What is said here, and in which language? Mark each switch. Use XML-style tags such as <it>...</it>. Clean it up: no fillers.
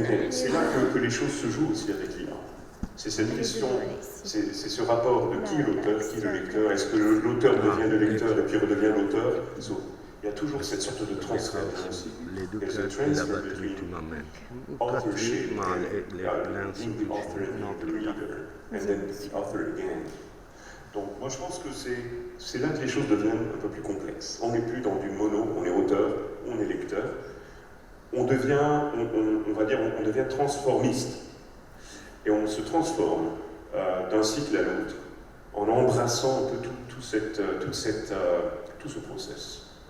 <fr>C'est là que les choses se jouent aussi avec l'IA. C'est cette question, c'est ce rapport de qui est l'auteur, qui est le lecteur. Est-ce que l'auteur devient le lecteur et puis redevient l'auteur? Il y a toujours cette sorte de transfert aussi.</fr> <en>There's a transfer between authorship and being the author and the reader, and then the author again.</en> <fr>Donc moi je pense que c'est là que les choses deviennent un peu plus complexes. On n'est plus dans du mono, on est auteur, on est lecteur. On devient, on va dire, on devient transformiste. Et on se transforme d'un cycle à l'autre en embrassant un peu tout ce process.</fr>